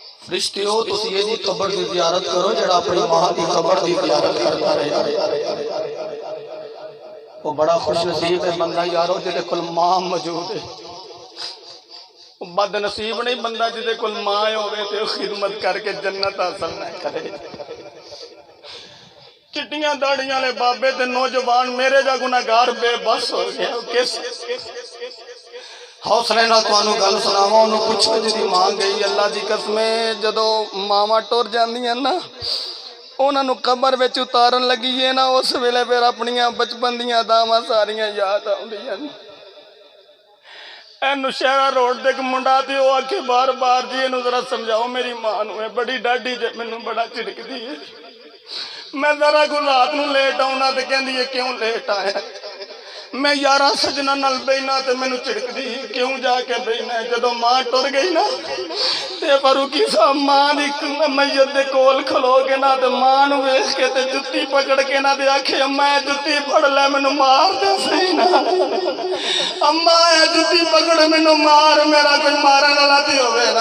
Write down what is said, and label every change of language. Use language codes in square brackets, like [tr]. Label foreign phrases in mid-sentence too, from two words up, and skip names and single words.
[pa] فرشتیو تسی یہ دی قبر دی زیارت کرو جڑا اپنی ماں دی قبر دی زیارت کرتا رہے. وہ بڑا خوش نصیب ہے بندہ یارو جدے کل ماں موجود ہے. بد نصیب نہیں بندہ جدے کل ماں ہوئے تے خدمت کر کے جنت حاصل نہ کرے. چٹیاں داڑیاں لے بابے تے نوجوان میرے جا گناہگار بے بس ہو گیا. کس حوصلے نہ توانو گل سناواں انہوں پوچھو جدی ماں گئی اللہ دی قسمیں جدو ماما ٹور جاندی ہیں نا انہوں نے قبر وچ اتارن لگی ہے نا اس ویلے پھر اپنیاں بچپن دیاں داواں ساریاں یاد آؤندیاں. اے نوشہرہ روڈ دے منڈا تے او آکھے بار بار جی اینو ذرا سمجھاؤ میری ماں نو بڑی ڈاڈی جے مینوں بڑا چڑکدی ہے. میں ذرا کو رات نو لیٹ آؤنا تے کہندی ہے کیوں لیٹ آیا. میں یارہ سجنہ نال بینا تے مینوں چڑکدی کیوں جا کے بینا. جدو ماں ٹر گئی نا تے فاروقی صاحب ماں دی میت دے کول کھلو کے نا تے ماں نو ویکھ کے تے جُتی پکڑ کے نا تے آکھے میں جُتی پھڑ لے مینوں مار دے صحیح نا. اما اے جُتی پکڑ مینوں مار میرا کوئی مارن والا تے ہوے نا.